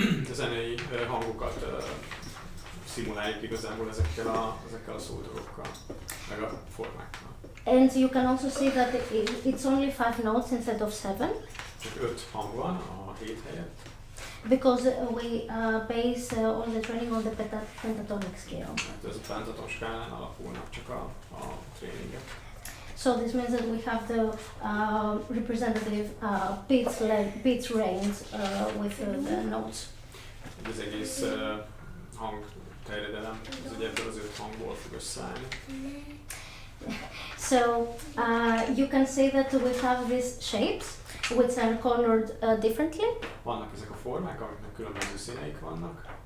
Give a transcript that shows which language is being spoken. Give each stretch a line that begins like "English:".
Hungarian: A zenei hangokat szimuláljuk igazából ezekkel a szótagokkal, meg a formákkal.
English: And you can also see that it's only 5 notes instead of 7.
Hungarian: Csak 5 hang van a 7 helyett.
English: Because we base all the training on the pentatonic scale.
Hungarian: Hát ez a pentaton skálán alapulnak csak a tréningek.
English: So this means that we have the representative pitch range with the notes.
Hungarian: Az egész hangterjedelem, ez ugye ebből az 5 hangból fog összeállni.
English: So you can see that we have these shapes which are colored differently.
Hungarian: Vannak ezek a formák, amiknek különböző színeik vannak.